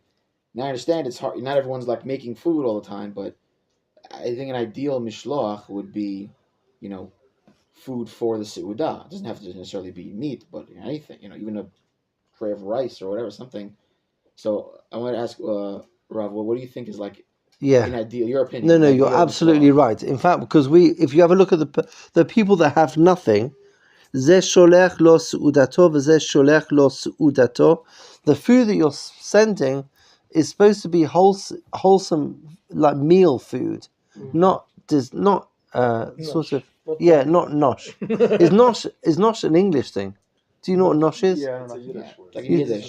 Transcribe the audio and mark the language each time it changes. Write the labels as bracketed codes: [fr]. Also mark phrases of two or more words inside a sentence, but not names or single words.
[en] Now I understand it's hard. Not everyone's like making food all the time, but I think an ideal mishloach would be, food for the seudah. It doesn't have to necessarily be meat, but anything, even a tray of rice or whatever, something. So I want to ask Rav, what do you think is like an ideal? Your opinion? No, you're absolutely right. In fact, because if you have a look at the people that have nothing, [he] זה שולח לו סעודתו וזה שולח לו סעודתו. [en] The food that you're sending is supposed to be wholesome, like meal food, not sort of. Yeah, not nosh. Is nosh an English thing? Do you know what nosh is? Yeah, it's a Yiddish word. Like Yiddish.